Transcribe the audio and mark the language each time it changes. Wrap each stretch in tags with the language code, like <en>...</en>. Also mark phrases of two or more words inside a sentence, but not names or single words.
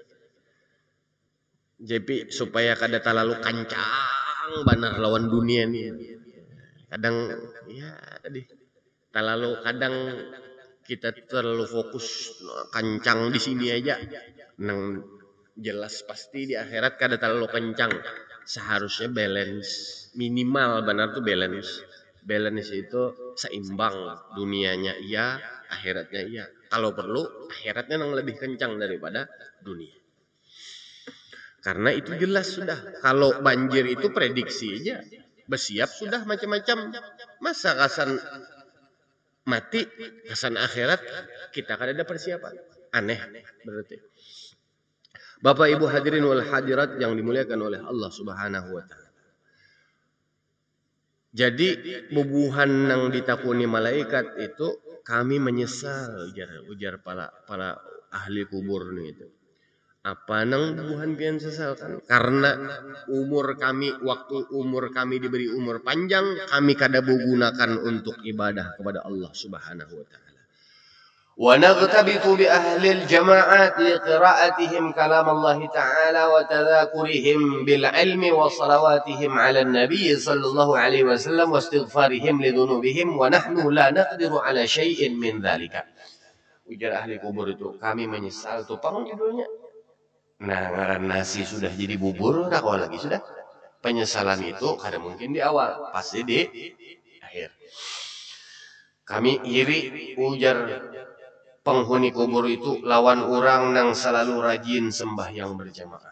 <bjn>Jadi supaya kada terlalu kancang benar lawan dunia nih. Kadang ya tadi terlalu kadang kita terlalu fokus kancang di sini aja. Nang jelas pasti di akhirat kada terlalu kencang. Seharusnya balance minimal benar tuh balance. Balance itu seimbang, dunianya iya, akhiratnya iya. Kalau perlu akhiratnya yang lebih kencang daripada dunia. Karena itu jelas sudah. Kalau banjir itu prediksi aja. Bersiap sudah macam-macam. Masa kasan mati, kasan akhirat kita kan ada persiapan.</bjn> <id>Aneh berarti. Bapak Ibu</id> <ar>حاضرين والحاضرات</ar> <id>yang dimuliakan oleh Allah</id> <ar>سبحانه وتعالى.</ar> <bjn>Jadi bubuhan yang ditakuni malaikat itu kami menyesal ujar para ahli kubur nih itu. Apa nang buhan pian sesalkan? Karena waktu umur kami diberi umur panjang, kami kada gunakan untuk ibadah kepada Allah</bjn> <ar>سبحانه وتعالى. ونغتبط بأهل الجماعات لقراءتهم كلام الله تعالى وتذاكرهم بالعلم وصلواتهم على النبي صلى الله عليه وسلم واستغفارهم لذنوبهم ونحن لا نقدر على شيء من ذلك.</ar> <bjn>Ujar ahli kubur itu, kami menyesal, tupang judulnya. Nah, ngaran nasi sudah jadi bubur, tak lagi sudah. Penyesalan itu kada mungkin di awal, pasti di akhir. Kami iri, ujar penghuni kubur itu, lawan orang nang selalu rajin sembahyang berjamaah.</bjn>